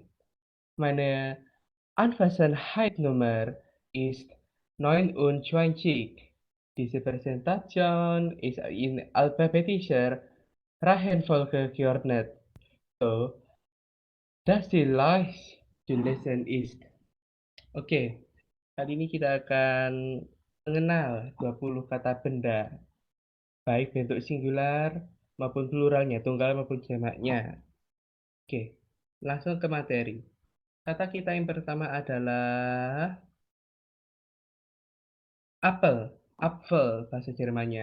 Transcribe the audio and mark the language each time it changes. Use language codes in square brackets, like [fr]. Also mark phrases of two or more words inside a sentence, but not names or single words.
[de] Meine Anwesenheitsnummer ist 29. Diese Präsentation ist in alphabetischer Reihenfolge geordnet, so dass die leicht zu lesen ist. [id] Oke, kali ini kita akan mengenal 20 kata benda, baik bentuk singular maupun pluralnya, tunggal maupun jamaknya. Oke, langsung ke materi. Kata kita yang pertama adalah apel, Apfel bahasa Jermannya.